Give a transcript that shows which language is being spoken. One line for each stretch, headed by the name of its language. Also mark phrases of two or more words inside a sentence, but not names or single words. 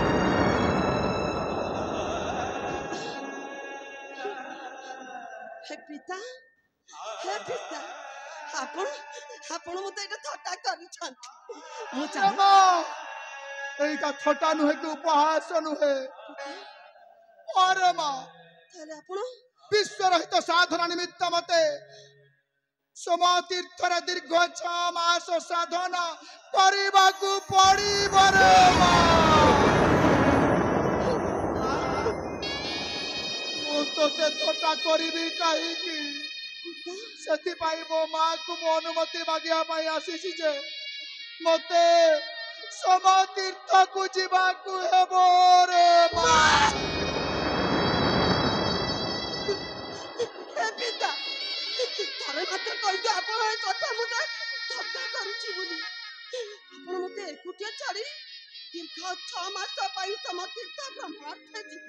Odia: ହେ ପିତା ଆପଣ ଆପଣ ମତେ ଏଟା ଥଟ୍ଟା କରି ଛନ୍ତି ମୁଁ ଚାହେଁ ଏଟା ଥଟା ନୁହେଁ କି ଉପହାସ ନୁହେଁ ଅରେ ମାଁ ତାହେଲେ ଆପଣ ବିଶ୍ୱ ରହିତ ସାଧନା ନିମିତ୍ତ ମତେ ସୋମ ତୀର୍ଥର ଦୀର୍ଘ 6 ମାସ ସାଧନା କରିବା କୁ ପଡ଼ିବ ରେ ମୁଁ ତୋତେ ଥଟା କରିବି କାହିଁ କି ସେଥି ପାଇଁ ମୋ ମାଁ କୁ ମୋ ଅନୁମତି ମାଗିବା ପାଇଁ ଆସିଛି ଯେ ମତେ ସମତୀର୍ଥକୁ ଯିବାକୁ ହେବ ରେ ମା। ହେ ପିତା ଥରେ ମାତ୍ର କହିଦିଅ ଆପଣ ଏ କଥା ମୋତେ ଥଟ୍ଟା କରୁଛି ବୋଲି। ଆପଣ ମୋତେ ଏକୁଟିଆ ଛାଡ଼ି ଦୀର୍ଘ 6 ମାସ ପାଇଁ ସମତୀର୍ଥ ଭ୍ରମଣାର୍ଥେ ଯିବେ।